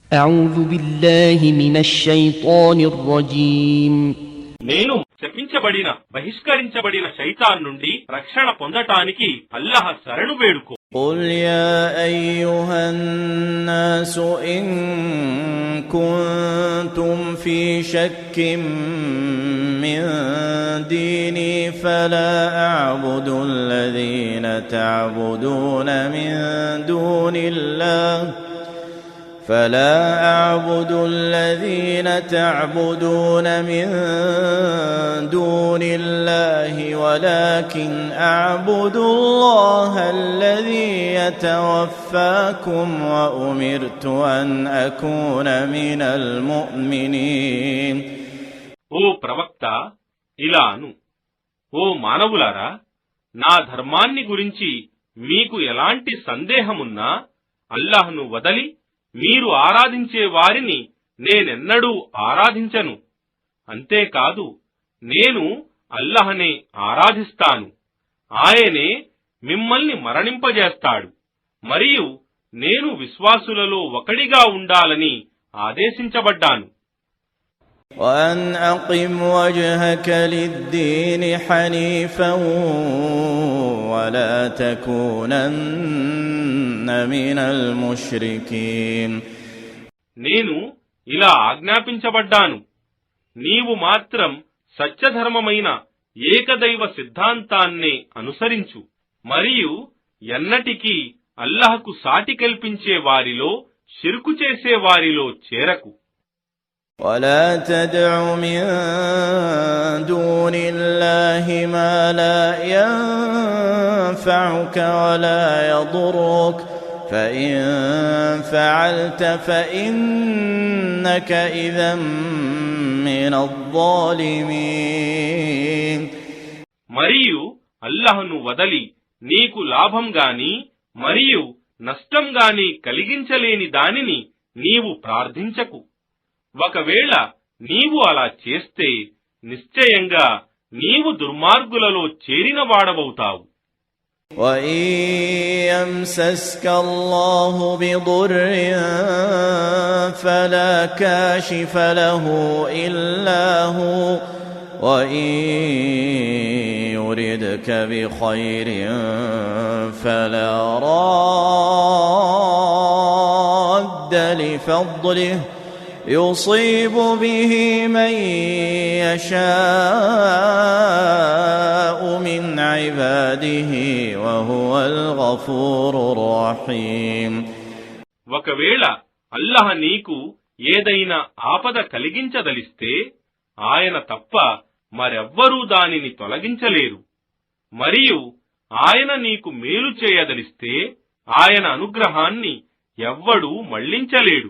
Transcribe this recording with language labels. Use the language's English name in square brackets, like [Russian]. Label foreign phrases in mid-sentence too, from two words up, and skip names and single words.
[Arabic] أعوذ بالله من الشيطان الرجيم [Telugu] నేను శపించబడిన బహిష్కరించబడిన శైతాన్ నుండి రక్షణ పొందటానికి అల్లాహ్ శరణు వేడుకో. [Arabic] قل يا أيها الناس إن كنتم في شك من ديني فلا أعبد الذين تعبدون من دون الله ولكن أعبد الله الذي يتوفاكم وأمرت أن أكون من المؤمنين. [Telugu] ఓ ప్రవక్త, ఇలాను, ఓ మానవులారా, నా ధర్మాన్ని గురించి మీకు ఎలాంటి సందేహమున్నా అల్లాహ్ను వదలి మీరు ఆరాధించే వారిని నేనెన్నడూ ఆరాధించను. అంతేకాదు, నేను అల్లాహ్నే ఆరాధిస్తాను. ఆయనే మిమ్మల్ని మరణింపజేస్తాడు మరియు నేను విశ్వాసులలో ఒకడిగా ఉండాలని ఆదేశించబడ్డాను. [Arabic] وأن أقم وجهك للدين حنيفا ولا تكونن من المشركين. [Telugu] నేను ఇలా ఆజ్ఞాపించబడ్డాను, నీవు మాత్రం సత్యధర్మమైన ఏకదైవ సిద్ధాంతాన్నే అనుసరించు మరియు ఎన్నటికీ అల్లాహ్కు సాటి కల్పించే వారిలో షిర్కు చేసే వారిలో చేరకు. [Arabic] ولا تدع من دون الله ما لا ينفعك ولا يضرك فإن فعلت فإنك إذا من الظالمين. [Telugu] మరియు అల్లాహ్ను వదలి నీకు లాభం గాని మరియు నష్టం గాని కలిగించలేని దానిని నీవు ప్రార్థించకు. ఒకవేళ నీవు అలా చేస్తే నిశ్చయంగా నీవు దుర్మార్గులలో చేరిన వాడవవుతావు. [Arabic] وَإِن يَمْسَسْكَ اللَّهُ بِضُرٍّ فَلَا كَاشِفَ لَهُ إِلَّا هُوَ وَإِن يُرِدْكَ بِخَيْرٍ فَلَا رَادَّ لِفَضْلِهِ يصيب به من يشاء من عباده وهو الغفور الرحيم. [Telugu] ఒకవేళ అల్లాహ్ నీకు ఏదైనా ఆపద కలిగించదలిస్తే ఆయన తప్ప మరెవ్వరూ దానిని తొలగించలేరు. మరియు ఆయన నీకు మేలు చేయదలిస్తే ఆయన అనుగ్రహాన్ని ఎవ్వడూ మళ్లించలేడు.